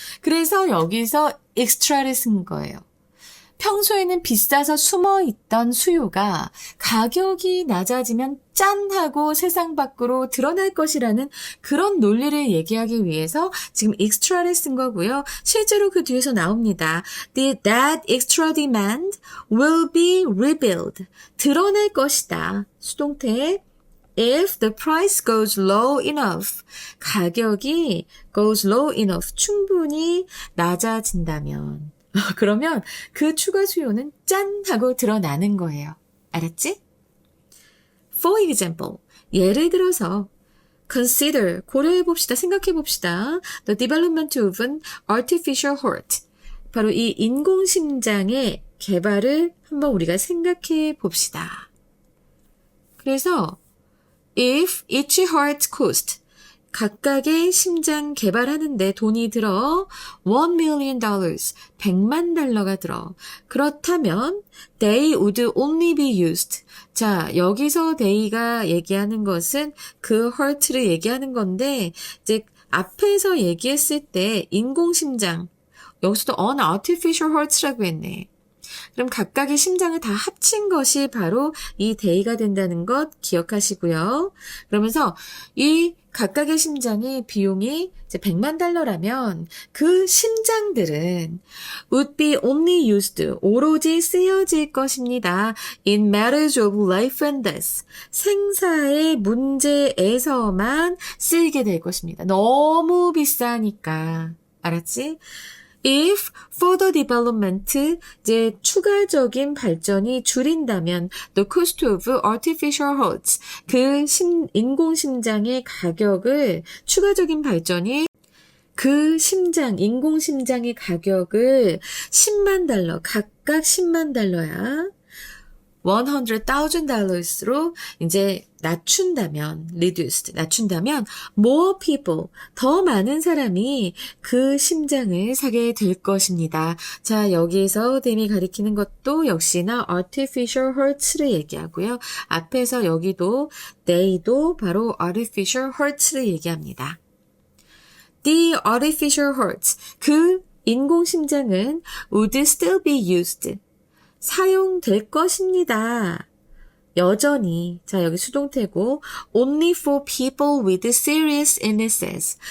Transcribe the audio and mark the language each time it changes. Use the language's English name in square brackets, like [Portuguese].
[Korean] 그래서 여기서 extra를 쓴 거예요. 평소에는 비싸서 숨어있던 수요가 가격이 낮아지면 짠 하고 세상 밖으로 드러날 것이라는 그런 논리를 얘기하기 위해서 지금 extra를 쓴 거고요. 실제로 그 뒤에서 나옵니다. [English] That extra demand will be revealed. [Korean] 드러날 것이다. 수동태 [English] If the price goes low enough. [Korean] 가격이 [English] goes low enough. [Korean] 충분히 낮아진다면. 그러면 그 추가 수요는 짠 하고 드러나는 거예요. 알았지? [English] For example, [Korean] 예를 들어서 [English] consider, [Korean] 고려해봅시다, 생각해봅시다. [English] The development of an artificial heart. [Korean] 바로 이 인공심장의 개발을 한번 우리가 생각해 봅시다. 그래서 [English] if each heart cost [Korean] 각각의 심장 개발하는데 돈이 들어 $1 million, $100만 들어. 그렇다면 [English] they would only be used. [Korean] 자, 여기서 they가 얘기하는 것은 그 heart를 얘기하는 건데 이제 앞에서 얘기했을 때 인공심장, 여기서도 [English] an artificial heart [Korean] 라고 했네. 그럼 각각의 심장을 다 합친 것이 바로 이 데이가 된다는 것 기억하시고요. 그러면서 이 각각의 심장의 비용이 이제 $100만 그 심장들은 [English] would be only used, [Korean] 오로지 쓰여질 것입니다. [English] In matters of life and death, [Korean] 생사의 문제에서만 쓰이게 될 것입니다. 너무 비싸니까. 알았지? [English] If further development, [Korean] 이제 추가적인 발전이 줄인다면 [English] the cost of artificial hearts, [Korean] 그 인공심장의 가격을 추가적인 발전이 그 심장, 인공심장의 가격을 $10만, 각각 $10만, $100,000로 이제 낮춘다면, 낮춘다면, [English] more people, [Korean] 더 많은 사람이 그 심장을 사게 될 것입니다. 자, 여기에서 댐이 가리키는 것도 역시나 artificial heart를 얘기하고요. 앞에서 여기도 they도 바로 artificial heart를 얘기합니다. [English] The artificial hearts, [Korean] 그 인공심장은 [English] would still be used. [Korean] 사용될 것입니다. 여전히, 자, 여기 수동태고, [English] only for people with serious illnesses.